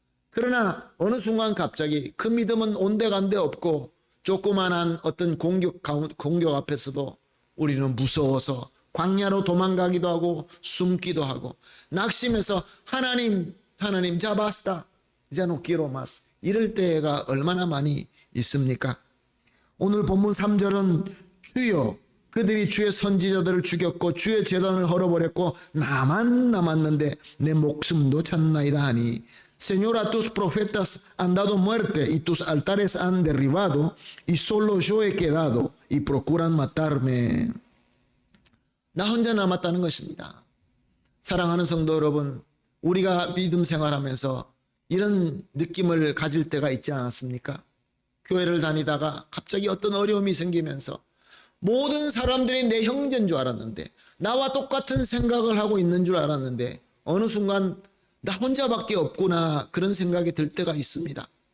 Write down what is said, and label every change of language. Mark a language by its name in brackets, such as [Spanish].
[Korean] 그러나 어느 순간 갑자기 그 믿음은 온데간데 없고 조그만한 어떤 공격 앞에서도 우리는 무서워서 광야로 도망가기도 하고 숨기도 하고 낙심해서 하나님 [Spanish] ya basta, ya no quiero más, [Korean] 이럴 때가 얼마나 많이 있습니까? 오늘 본문 3절은 주여, 그들이 주의 선지자들을 죽였고 주의 제단을 헐어버렸고 나만 남았는데 내 목숨도 찾나이다 하니 [Spanish] Señor, a tus profetas han dado muerte y tus altares han derribado y solo yo he quedado y procuran matarme. [Korean] 나 혼자 남았다는 것입니다. 사랑하는 성도 여러분, 우리가 믿음 생활하면서 이런 느낌을 가질 때가 있지 않았습니까? 교회를 다니다가 갑자기 어떤 어려움이 생기면서 모든 사람들이 내 형제인 줄 알았는데, 나와 똑같은 생각을 하고 있는 줄 알았는데 어느 순간 나 혼자밖에 없구나, 그런 생각이 들 때가 있습니다.